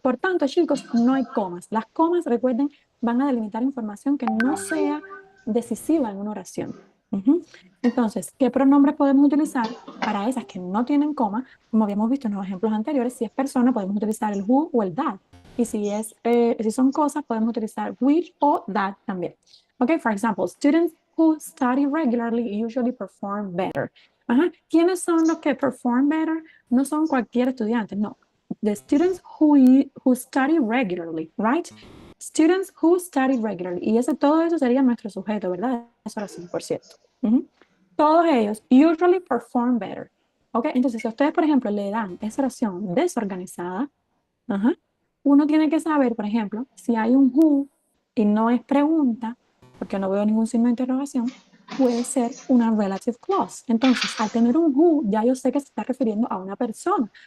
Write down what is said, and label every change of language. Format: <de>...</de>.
<es>Por tanto, chicos, no hay comas. Las comas, recuerden, van a delimitar información que no sea decisiva en una oración. Entonces, ¿qué pronombres podemos utilizar para esas que no tienen coma? Como habíamos visto en los ejemplos anteriores, si es persona, podemos utilizar el who o el that. Y si son cosas, podemos utilizar which o that también.</es> <en>Okay, for example, students who study regularly usually perform better.</en> <es>¿Quiénes son los que</es> <en>perform better?</en> <es>No son cualquier estudiante, no.</es> <en>The students who study regularly, right? Students who study regularly.</en> <es>Y todo eso sería nuestro sujeto, ¿verdad? Esa oración, por cierto. Todos ellos</es> <en>usually perform better.</en> <es>¿Ok? Entonces, si a ustedes, por ejemplo, le dan esa oración desorganizada, uno tiene que saber, por ejemplo, si hay un who y no es pregunta, porque no veo ningún signo de interrogación, puede ser una relative clause. Entonces, al tener un who, ya yo sé que se está refiriendo a una persona.</es>